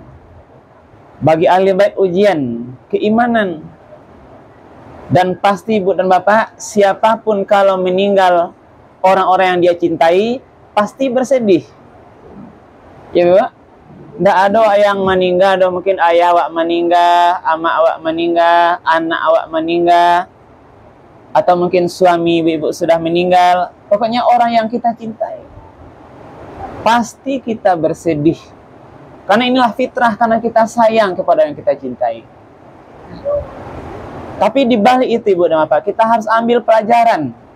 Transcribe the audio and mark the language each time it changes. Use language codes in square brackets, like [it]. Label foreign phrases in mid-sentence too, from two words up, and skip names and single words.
[id] Bagi ahli bait ujian keimanan. Dan pasti Ibu dan Bapak, siapapun kalau meninggal orang-orang yang dia cintai, pasti bersedih. Ya Bu? Tidak ada yang meninggal, ada mungkin ayah awak meninggal, amak awak meninggal, anak awak meninggal, atau mungkin suami ibu sudah meninggal. Pokoknya orang yang kita cintai. Pasti kita bersedih. Karena inilah fitrah, karena kita sayang kepada yang kita cintai. Tapi di balik itu Ibu dan Bapak, kita harus ambil pelajaran.